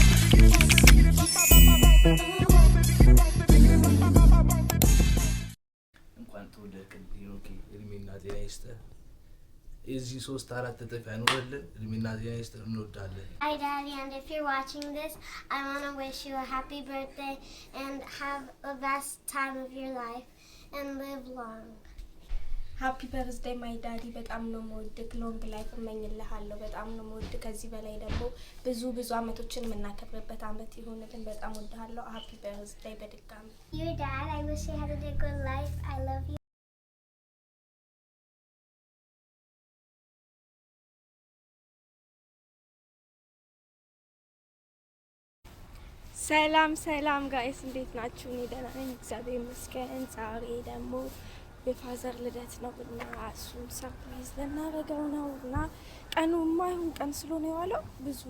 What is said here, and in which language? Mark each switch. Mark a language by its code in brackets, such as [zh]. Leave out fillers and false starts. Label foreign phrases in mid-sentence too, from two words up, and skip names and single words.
[am] እንኳን ተወለድክን ሄኖክ እድሜና ጤና ይስጥህ። የዚህ 3-4 እጥፍ ያኑርልን። እድሜና ጤና ይስጥህ። እንወዳለን። [en] Hi Daddy, and if you're watching this, I want to wish you a happy birthday and have the best time of your life and live long. Happy birthday my daddy. [am] በጣም ነው የምወድህ። [en] long life [am] እመኝልሃለሁ። በጣም ነው የምወድህ። ከዚህ በላይ ደግሞ ብዙ አመቶችን የምናከብርበት አመት ይሁንልን። በጣም እወድሃለሁ። [en] Happy birthday [am] በድጋሚ። [en] Your dad, I wish you had a good life. I love you. [am] ሰላም ጋይስ እንዴት ናችሁ? እኔ ደህና ነኝ እግዚአብሔር ይመስገን። ዛሬ ደግሞ የፋዘር ልደት ነው እና እሱን ሰርፕራይዝ ልናደርገው ነው እና ቀኑ የማይሆን ቀን ስለሆነ የዋለው ብዙም